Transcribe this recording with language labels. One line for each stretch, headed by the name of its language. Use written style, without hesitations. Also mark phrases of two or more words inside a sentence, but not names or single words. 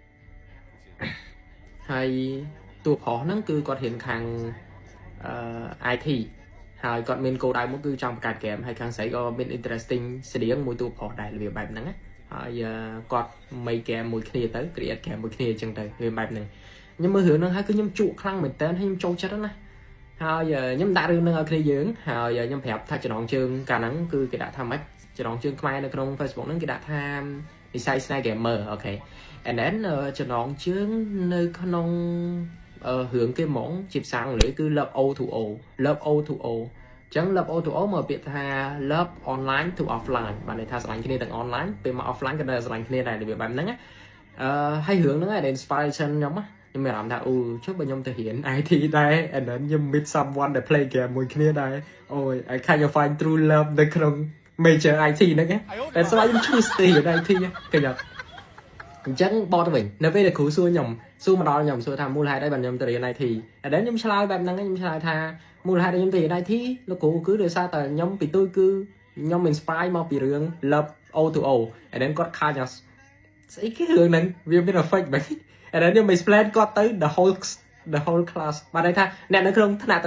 Khmer: ហើយតួប្រុសហ្នឹងគឺគាត់រៀនខាងIT ហើយគាត់មានគោលដៅមួយគឺចង់បង្កើតហ្គេមហើយខាងស្រីក៏មាន interesting ស្តៀងមួយតួប្រុសដែររបៀបបែបហ្នឹងណាហើយគាត់
English: make game
Khmer: មួយគ្នាទៅ
English: create game
Khmer: មួយគ្នាអញ្ចឹងទៅវាបែបហ្នឹងខ្ញុំមើលរឿងហ្នឹងហើយគឺខ្ញុំជក់ខ្លាំងមែនតើហើយខ្ញុំចូលចិត្តណាហើយខ្ញុំដាក់ រឿងហ្នឹងឲ្យគ្នាយើងហើយខ្ញុំប្រាប់ថាចំណងជើងកាលហ្នឹងគឺគេដាក់ថាម៉េចចំណងជើងខ្មែរនៅក្នុង Facebook ហ្នឹងគេដាក់ថានិស្ស័យស្នេហ៍ gamer អូខេ
English: and then
Khmer: ចំណងជើងនៅក្នុងរឿងគេហ្មងជាភាសាអង់គ្លេសគឺ love O2O love O2O អញ្ចឹង love O2O មកពាក្យថា
English: love online to offline
Khmer: បានន័យថាស្រឡាញ់គ្នាទាំង online ពេលមក offline ក៏នៅស្រឡាញ់គ្នាដែររបៀបបែបហ្នឹងហើយរឿងហ្នឹងឯង inspiration ខ្ញុំមានអារម្មណ៍ថា អូចុះបើខ្ញុំទៅរៀន IT ដែរ
English: and then
Khmer: ខ្ញុំ
English: meet someone
Khmer: ដែល
English: play game
Khmer: មួយគ្នាដែរអូយ
English: I kind of find true love
Khmer: នៅក្នុង
English: major IT
Khmer: ហ្នឹងតែស្វាយខ្ញុំ choose ទៅរៀន IT ឃើញអត់អញ្ចឹងបកទៅវិញនៅពេលដែលគ្រូសួរខ្ញុំសួរមកដល់ខ្ញុំសួរថាមូលហេតុអីបានខ្ញុំទៅរៀន IT ហើយដល់ខ្ញុំឆ្លើយបែបហ្នឹងខ្ញុំឆ្លើយថាមូលហេតុដែលខ្ញុំទៅរៀន IT លោកគ្រូគឺដោយសារតែខ្ញុំពីទូចគឺខ្ញុំ inspire មកពីរឿង Love O2O ហើយដល់គាត់ខាចស្អីគេរឿងហ្នឹងវាមាន effect បែបហើយដល់ខ្ញុំ explain គាត់ទៅ
English: the whole class
Khmer: បានន័យថាអ្នកនៅក្នុងថ្នាក់